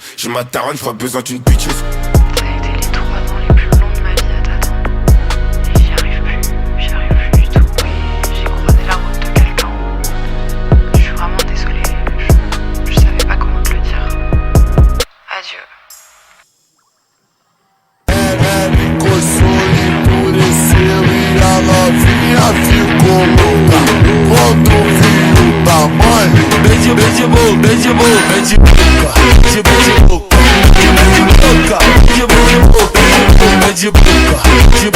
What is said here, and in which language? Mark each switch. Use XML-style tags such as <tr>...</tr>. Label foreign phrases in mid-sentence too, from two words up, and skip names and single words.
<fr>J'ai ma daronne, j'ai pas besoin d'une bitches. Ça a été les 3 ans les plus longs de ma vie à t'attendre. Et j'y arrive plus du tout. Et j'ai croisé la route de quelqu'un. Je suis vraiment désolée. Je savais pas comment te le dire. Adieu.</fr> <pt>Coçou endureceu e a novinha ficou louca. Quando viu o tamanho, beijo, beijo, beijo, beijo, beijo, boca, beijo, beijo, boca, beijo, boca, beijo, beijo, boca, beijo, boca, beijo,</pt>